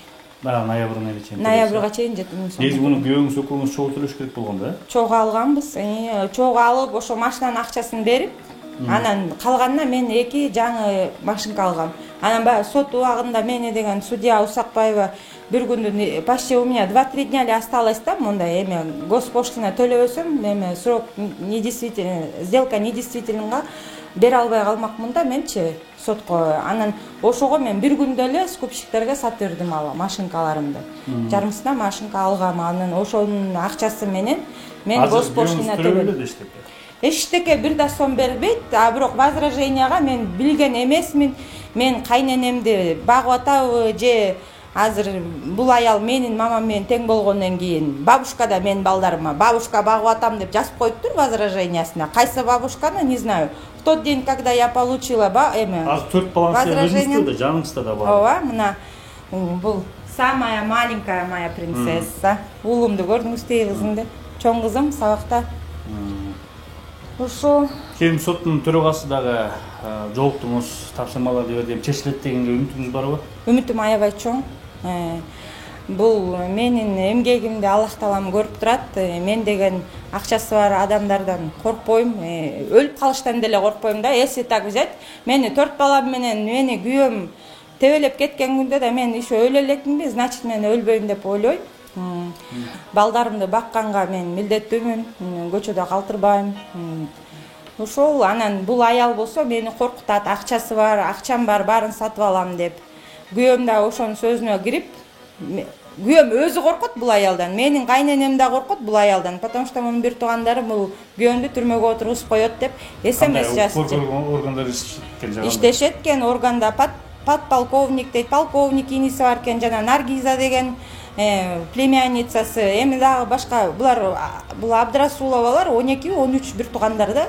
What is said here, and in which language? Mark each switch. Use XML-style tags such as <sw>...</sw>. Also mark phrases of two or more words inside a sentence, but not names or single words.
<ky>Да, ноябрга чейин. Ноябрга чейин 7 миң сом. Негизи муну күйөөңүз, экөөңүз чогуу төлөш керек болгон да? Чогуу алганбыз. Чогуу алып, ошо машинанын акчасын берип, анан калганына мен 2 жаңы машинка алгам. Анан баягы сот убагында мени деген судья Усакбаева бир күндүн</ky> <ru>почти у меня 2-3 дня</ru> <ky>эле осталось да, мындай эме госпошлина төлөбөсөм, эме</ky> <ru>срок недействительный, сделка недействительныйга</ru> <ky>бере албай калмакмын да менчи сотко. Анан ошого мен бир күндө эле скупщиктерге сатып бердим ал машинкаларымды. Жарымсына машинка алгам. Анан ошонун акчасы менен мен госпошлина төлөдүм. Эчтеке бир да сом бербейт, а бирок возраженияга мен билген эмесмин. Мен кайненемди багып атабы же азыр бул аял менин мамам менен тең болгондон кийин бабушка да менин балдарыма бабушка багып атам деп жазып коюптур возражениясына. Кайсы бабушканы</ky> <ru>не знаю. В тот день, когда я получила</ru> <ky>Азыр 4 балаңыз да жаныңызда да бар. Ооба, мына бул</ky> <ru>самая маленькая моя принцесса.</ru> <ky>Уулумду көрдүңүз, тиги кызымды. Чоң кызым сабакта. Ошо Кийин соттун төрагасы дагы жолуктуңуз, тапшырмаларды бердим, чечилет дегенге үмүтүңүз барбы? Үмүтүм аябай чоң. Бул менин эмгегимди Аллах Таалам көрүп турат. Мен деген акчасы бар адамдардан коркпойм, өлүп калыштан деле коркпойм да.</ky> <ru>Если так взять,</ru> <ky>мени 4 балам менен мени күйөөм тебелеп кеткен күндө да мен еще өлө элекминби, значит мен өлбөйм деп ойлойм. Балдарымды бакканга мен милдеттүүмүн, көчөдө калтырбайм. Ошол анан бул аял болсо мени коркутат, акчасы бар, акчам бар, баарын сатып алам деп. Күйөөм да ошонун сөзүнө кирип, күйөөм өзү коркот бул аялдан, менин кайненем да коркот бул аялдан,</ky> <ru>потому что</ru> <ky>мунун бир туугандары бул күйөөмдү түрмөгө отургузуп коет деп СМС жазып. Органдар иштешет экен, органда подполковник дейт, полковник иниси бар экен, жана Наргиза деген племянницасы, эми дагы башка бул Абдрасуловалар 12-13 бир туугандар да.</ky>